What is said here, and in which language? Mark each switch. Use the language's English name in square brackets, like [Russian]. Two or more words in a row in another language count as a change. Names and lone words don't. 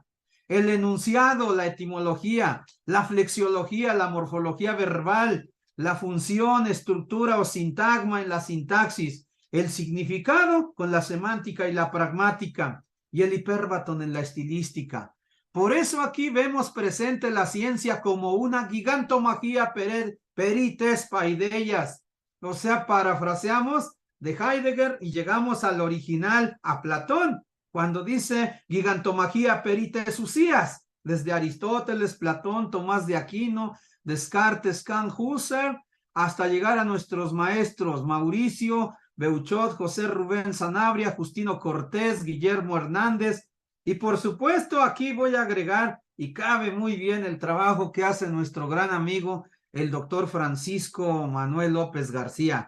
[Spanish] El enunciado, la etimología, la flexiología, la morfología verbal, la función, estructura o sintagma en la sintaxis, el significado con la semántica y la pragmática, y el hipérbaton en la estilística. Por eso aquí vemos presente la ciencia como una [Greek] γιγαντομαχία περὶ τῆς παιδείας. [Spanish] O sea, parafraseamos de Heidegger y llegamos al original, a Platón, cuando dice [Greek] γιγαντομαχία περὶ τῆς [Spanish] usías, desde Aristóteles, Platón, Tomás de Aquino, Descartes, Kant, Husserl, hasta llegar a nuestros maestros Mauricio, Beuchot, José Rubén Sanabria, Justino Cortés, Guillermo Hernández, y por supuesto aquí voy a agregar, y cabe muy bien el trabajo que hace nuestro gran amigo, el doctor Francisco Manuel López García.